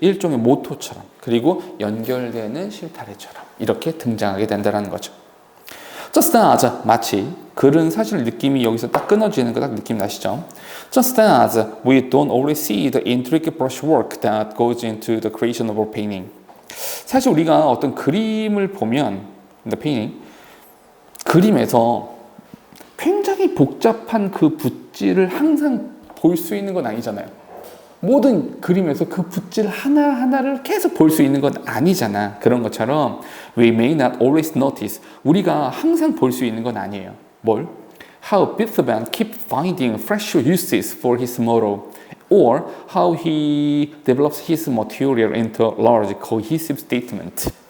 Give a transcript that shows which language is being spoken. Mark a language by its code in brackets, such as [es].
[ko] 일종의 모토처럼 그리고 연결되는 실타래처럼 이렇게 등장하게 된다는 거죠. [en] Just as [ko] 마치 글은 사실 느낌이 여기서 딱 끊어지는 거 딱 느낌 나시죠? [en] Just as we don't always see the intricate brushwork that goes into the creation of a painting. [ko] 사실 우리가 어떤 그림을 보면 [en] the painting [ko] 그림에서 굉장히 복잡한 그 붓질을 항상 볼 수 있는 건 아니잖아요. 모든 그림에서 그 붓질 하나하나를 계속 볼 수 있는 건 아니잖아. 그런 것처럼 [en] we may not always notice. [ko] 우리가 항상 볼 수 있는 건 아니에요. 뭘? [en] How Beethoven keep finding fresh uses for his motto or how he develops his material into large cohesive statement.